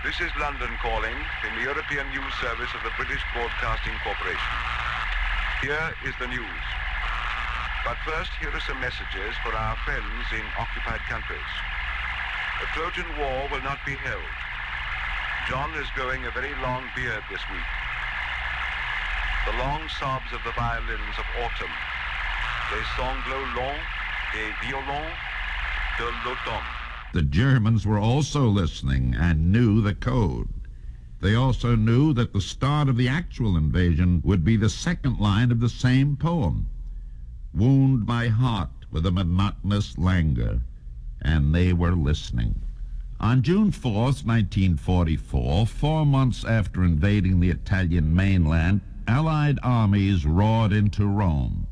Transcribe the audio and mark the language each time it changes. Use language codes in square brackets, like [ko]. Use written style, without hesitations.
[en] This is London calling in the European News Service of the British Broadcasting Corporation. Here is the news. But first, here are some messages for our friends in occupied countries. The Trojan War will not be held. John is growing a very long beard this week. The long sobs of the violins of autumn. [fr] Les sanglots longs des violons de l'automne. [en] The Germans were also listening and knew the code. They also knew that the start of the actual invasion would be the second line of the same poem. Wound my heart with a monotonous languor. And they were listening. On June 4th, 1944, 4 months after invading the Italian mainland, Allied armies roared into Rome.